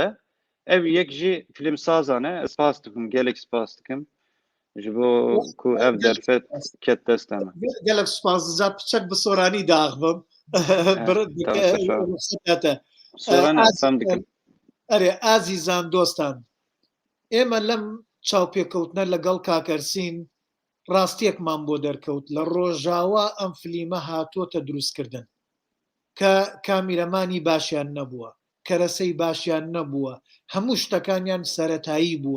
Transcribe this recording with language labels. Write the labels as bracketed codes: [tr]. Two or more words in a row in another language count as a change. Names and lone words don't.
[ku] Ev yek jî fîlmsazan e. Ez spas dikim, gelek spas dikim ji bo ku ev derfet ket desta me. gelek spas dicem piçek bi soranî daxivim. Sorane fem dikim. Erê azîzan dostan, [ckb] ئێمە لەم چاوپێکەوتنە لەگەڵ کاکەرسین ڕاستیەکمان بۆ دەرکەوت لە ڕۆژاوا ئەم فلیمە هاتووەتە دروستکردن کە کامیرەمانی باشیان نەبووە، کەرەسەی باشیان نەبووە، هەموو شتەکانیان سەرەتایی بووە.